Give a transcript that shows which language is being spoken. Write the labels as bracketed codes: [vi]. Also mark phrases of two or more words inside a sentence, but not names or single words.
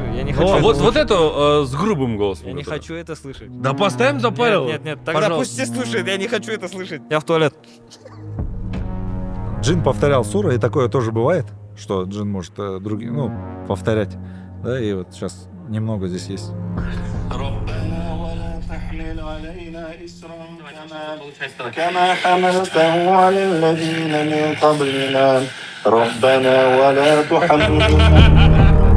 [ru] Вот это с грубым голосом. Я не хочу это слышать. Да поставим, запарил. Нет, тогда пусть все слушают, я не хочу это слышать. Я в туалет. Джин повторял суры, и такое тоже бывает, что джин может повторять. Да, и вот сейчас немного здесь есть. [ar] كما حملته على الذين من قبلنا ربنا ولا تحملنا